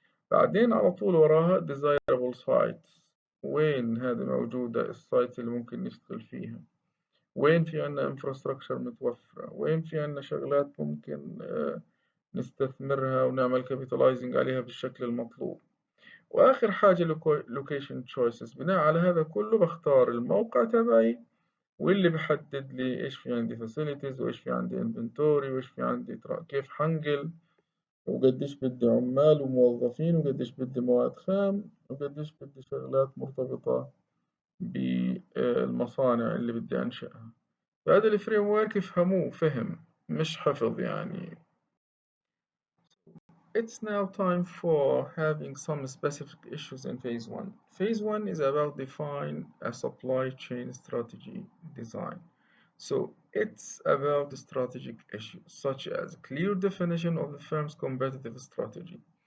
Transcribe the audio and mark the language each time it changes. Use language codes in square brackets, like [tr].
[ar] بعدين على طول وراها [en] desirable sites، [ar] وين هذه موجودة السايتس اللي ممكن نشتغل فيها، وين في عنا infrastructure متوفرة، وين في عنا شغلات ممكن نستثمرها ونعمل capitalizing عليها بالشكل المطلوب. وآخر حاجة [en] location choices. [ar] بناء على هذا كله بختار الموقع تبعي واللي بحدد لي إيش في عندي facilities وإيش في عندي inventory وإيش في عندي كيف حنقل، وقديش بدي عمال وموظفين، وقديش بدي مواد خام، وقديش بدي شغلات مرتبطة بالمصانع اللي بدي أنشئها. فهذا الفريم ورك افهموه فهم مش حفظ يعني. [en] It's now time for having some specific issues in phase one. Phase one is about define a supply chain strategy design. So it's about the strategic issues such as clear definition of the firm's competitive strategy.